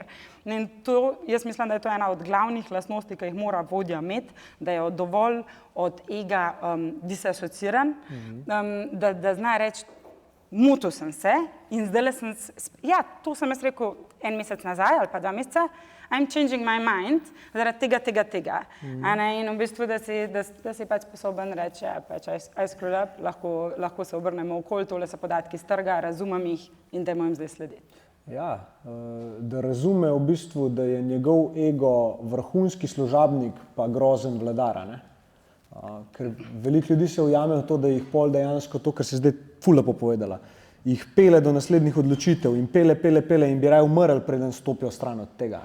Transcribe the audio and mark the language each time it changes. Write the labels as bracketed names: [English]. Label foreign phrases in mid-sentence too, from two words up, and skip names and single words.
[Slovenian] In to, jaz mislim, da je to ena od glavnih lastnosti, ki jih mora vodja imeti, da je dovolj od ega disasociran, da zna reči, motil sem se in zdaj sem, ja, to sem jaz rekel en mesec nazaj ali pa 2 meseca, [English] I'm changing my mind [Slovenian] zaradi tega. In v bistvu, da si pač sposoben reči, pač [English] I screwed up, [Slovenian] lahko se obrnemo okoli, tole so podatki z trga, razumem jih in dajmo jim zdaj slediti. Ja, da razume v bistvu, da je njegov ego vrhunski služabnik pa grozen vladar, ne? Ker veliko ljudi se ujame v to, da jih pol dejansko to, kar si zdaj ful lepo povedala, jih pele do naslednjih odločitev in pele in bi raje umrli, preden stopijo stran od tega.